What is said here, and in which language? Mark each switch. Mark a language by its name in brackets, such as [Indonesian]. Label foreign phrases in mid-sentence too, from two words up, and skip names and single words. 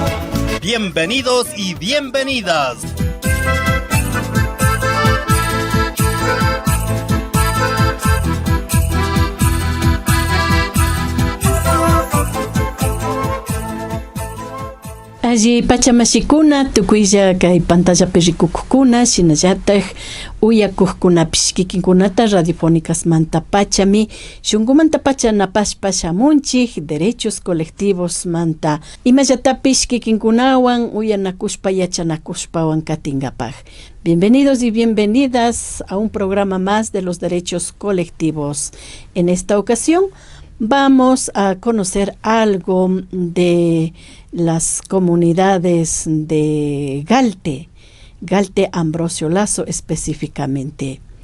[Spanish] Bienvenidos y bienvenidas. [Quechua] Allí pachamashikuna tukuylla kay pantallapi rikukukuna shinallataj uyakuqkunapish kikinkunata radiofónicas manta pachami shunkumanta pacha napashpa shamunchik [Spanish] derechos colectivos [Quechua] manta imallatapish kikinkunawan uyanakushpa yachanakushpawan katingapaj. [Spanish] Bienvenidos y bienvenidas a un programa más de los derechos colectivos. En esta ocasión vamos a conocer algo de las comunidades de Galte Ambrosio Lazo específicamente.